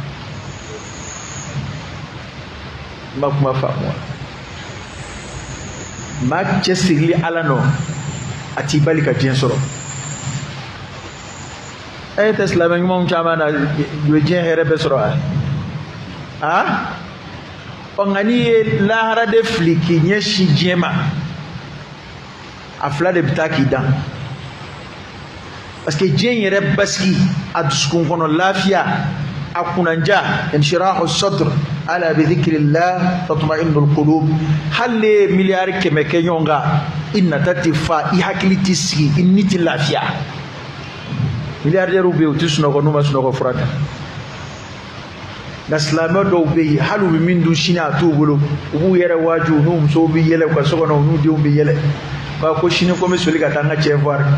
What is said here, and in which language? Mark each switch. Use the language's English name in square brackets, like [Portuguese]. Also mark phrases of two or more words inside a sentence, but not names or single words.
[Bambara] n ma kuma faamu wa maa cɛsirili ala nɔ a t'i bali ka diɲɛ sɔrɔ e tɛ silamɛ ɲumanw caman na u ye diɲɛ hɛrɛ bɛɛ sɔrɔ a nka n'i ye lahara de fili k'i ɲɛsin diɲɛ ma a fila de bɛ taa k'i dan parce que diɲɛ yɛrɛ basigi a dusukun kɔnɔ lafiya a kunanja [Arabic] انشراح صدر ألا بذكر الله تطمئن [Bambara] qulub hali miliyari kɛmɛ kɛ ɲɔgɔn kan i nata tɛ fa i hakili tɛ sigi i ni tɛ lafiya miliyardɛriw bɛ yen u tɛ sunɔgɔ n'u ma sunɔgɔ fura ta nka silamɛ dɔw bɛ yen hali u bɛ min dun sini a t'u bolo u b'u yɛrɛ waaju u n'u musow bɛ yɛlɛ u ka so kɔnɔ u n'u denw bɛ yɛlɛ k'a ko sini ko n bɛ soli ka taa n ka cɛ voir